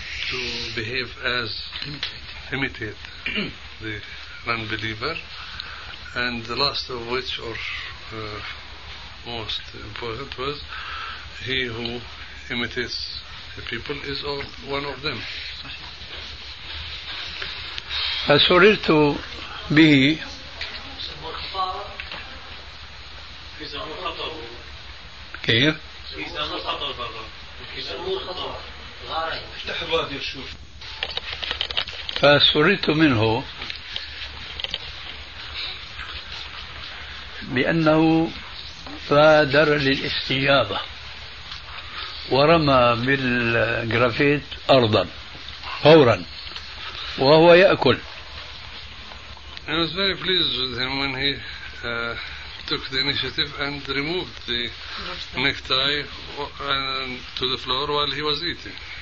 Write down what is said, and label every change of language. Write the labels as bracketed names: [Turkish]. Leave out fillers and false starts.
[English] to behave as imitate the non-believer, and the last of which or most important was he who imitates the people is one of them. [Arabic] فسررت به كيف؟ فسررت منه بأنه بادر للاستجابة ورمى بالجرافيت أرضا فورا وهو يأكل. [English] I was very pleased with him when he took the initiative and removed the necktie to the floor while he was eating.